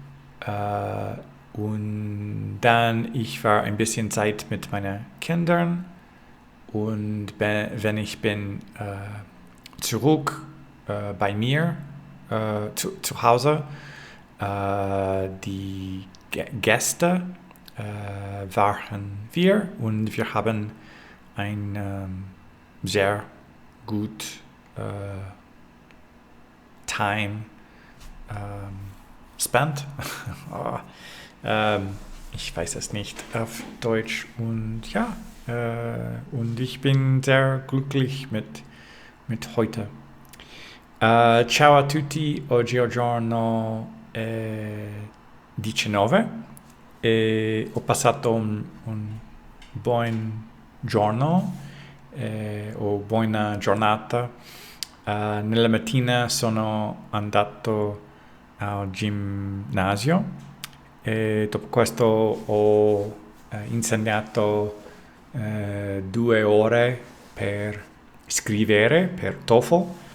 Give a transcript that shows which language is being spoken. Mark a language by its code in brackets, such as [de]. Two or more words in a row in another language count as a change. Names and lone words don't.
[de] und dann ich war ein bisschen Zeit mit meinen Kindern, und wenn ich bin zurück bei mir zu Hause, die Gäste waren wir, und wir haben ein sehr gut [en] time spent. [de] Ich weiß es nicht auf Deutsch. Und ja, und ich bin sehr glücklich mit heute. [it] Ciao a tutti, oggi è il giorno 19 e ho passato un buon giorno o buona giornata. Nella mattina sono andato al ginnasio e dopo questo ho insegnato 2 ore per scrivere per TOEFL.